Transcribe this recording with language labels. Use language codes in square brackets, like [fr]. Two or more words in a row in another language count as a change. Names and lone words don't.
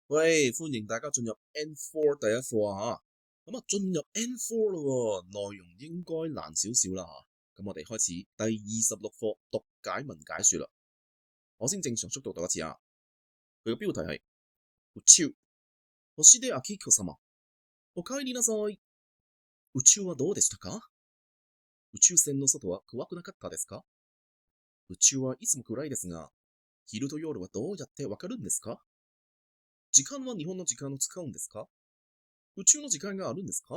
[yue] 喂，歡迎大家進入 N4 第一課啊吓，咁進入 N4 咯，內容應該難少少啦吓，咁我哋開始第26課讀解文解說啦。我先正常速度讀一次啊，佢嘅標題係宇宙、星出明子様、お帰りなさい。 [ja] 宇宙はどうでしたか？宇宙船の外は怖くなかったですか？宇宙はいつも暗いですが、昼と夜はどうやってわかるんですか？時間は日本の時間を使うんですか？宇宙の時間があるんですか？